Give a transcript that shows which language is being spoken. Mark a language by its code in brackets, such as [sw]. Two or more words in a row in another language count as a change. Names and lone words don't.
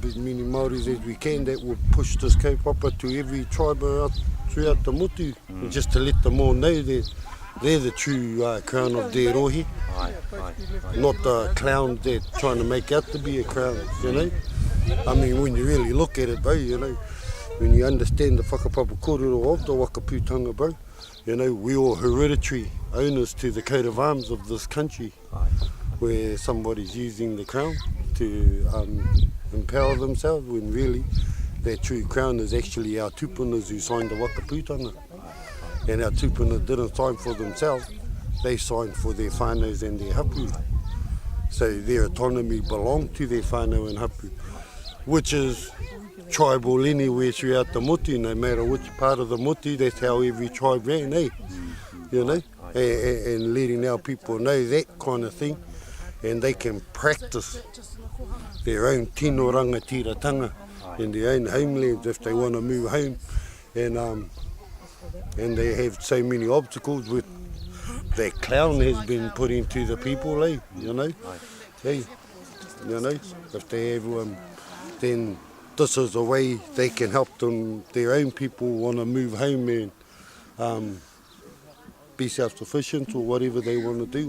[en] as many Maoris as we can that would push this kaupapa to every tribe throughout the motu, and just to let them all know that they're the true crown of their rohi, not the clowns they're trying to make out to be a crown, I mean, when you really look at it, bro, when you understand the [mi] whakapapa kōrero [en] of the Wakaputanga, bro, we're all hereditary owners to the coat of arms of this country, where somebody's using the crown to empower themselves, when really that true crown is actually our tupunas who signed the Wakaputanga. And our tupuna didn't sign for themselves, they signed for their whānaus and their hapu. So their autonomy belonged to their whānau and hapu, which is tribal anywhere throughout the motu, no matter which part of the motu, that's how every tribe ran, and letting our people know that kind of thing, and they can practice their own [mi] tino rangatiratanga [en] in their own homelands if they want to move home, and they have so many obstacles with that clown has been put into the people, if they have then this is a way they can help them, their own people want to move home and be self-sufficient or whatever they want to do.